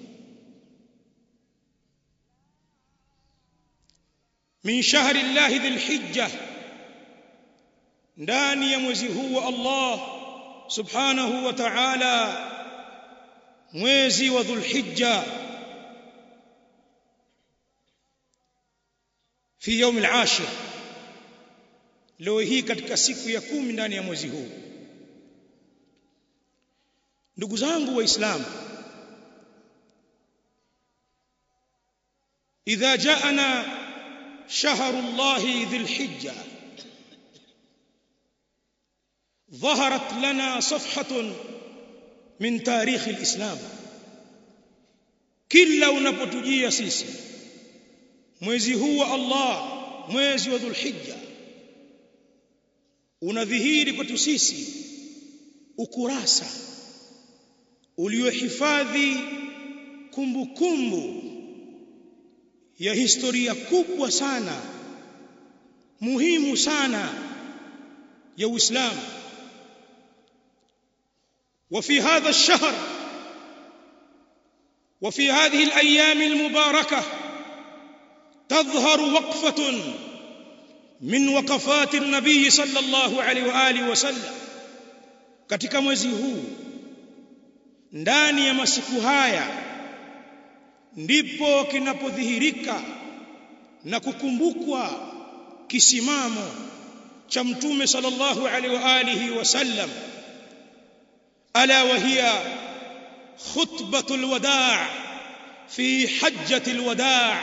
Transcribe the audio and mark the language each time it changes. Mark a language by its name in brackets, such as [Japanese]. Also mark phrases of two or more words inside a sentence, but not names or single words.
[Arabic] من شهر الله ذي الحجة, [Swahili] ndani ya mwezi huu wa Allah [Arabic] سبحانه وتعالى, [Swahili] mwezi wa dhul hijja, [Arabic] في يوم العاشر, [Swahili] leo hii katika siku ya 10 ndani ya mwezi huu. Ndugu zangu waislamu, [Arabic] إذا جاءنا شهر الله ذي الحجة ظهرت لنا صفحة من تاريخ الإسلام. [Swahili] kila unapotujia sisi mwezi huu wa Allah, mwezi wa Dhul Hijja, unadhihiri kwetu sisi ukurasa uliohifadhi kumbukumbu ya historia kubwa sana, muhimu sana ya Uislamu. [Arabic] وفي هذا الشهر وفي هذه الأيام المباركة تظهر وقفة من وقفات النبي صلى الله عليه وآله وسلم. [Swahili] katika mwezi huu, ndani ya masiku haya, ndipo kinapodhihirika na kukumbukwa kisimamo cha Mtume [Arabic] صلى الله عليه وآله وسلم, ألا وهي خطبة الوداع في حجة الوداع.